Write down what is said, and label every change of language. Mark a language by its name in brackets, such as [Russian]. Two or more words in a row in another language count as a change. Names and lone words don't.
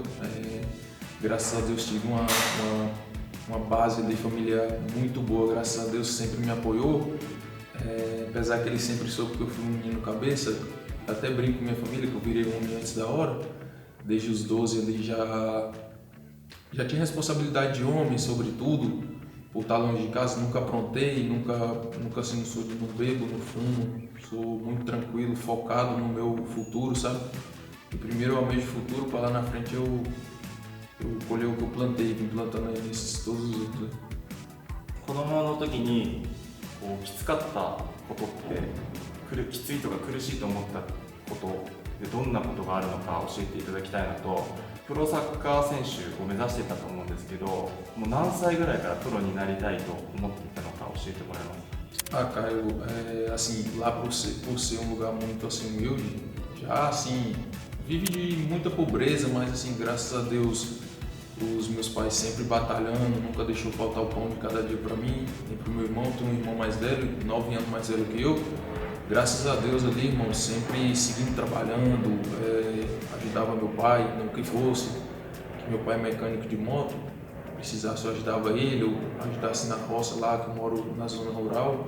[Portuguese] Graças a Deus tive uma base ali familiar muito boa, graças a Deus sempre me apoiou, apesar que ele sempre soube que eu fui um menino cabeça, até brinco com minha família que eu virei um homem antes da hora, desde os 12 ali já tinha responsabilidade de homem sobre tudo, por estar longe de casa, nunca aprontei, nunca assim, não bebo, no fumo, sou muito tranquilo, focado no meu futuro, sabe? E primeiro eu almejo o futuro, para lá na frente eu colher o que eu plantei, vim plantando aí nesses todos os outros. [Japanese] 子供の時にこうきつかったことってきついとか苦しいと思ったこことでどんなことがあるのか教えていただきたいのと、プロサッカー選手を目指してたと思うんですけど、もう何歳ぐらいからプロになりたいと思っていたのか教えてもらえますか。 [Portuguese] Caio, assim, lá por ser um lugar muito assim humilde, já assim, vive de muita pobreza, mas assim, graças a Deus, os meus pais sempre batalhando, nunca deixou faltar o pão de cada dia para mim, nem pro meu irmão. Tenho um irmão mais velho, 9 anos mais velho que eu. Graças a Deus ali, irmão, sempre seguindo trabalhando, ajudava meu pai, no que fosse, que meu pai é mecânico de moto, precisasse eu ajudava ele, eu ajudasse na roça lá, que eu moro na zona rural.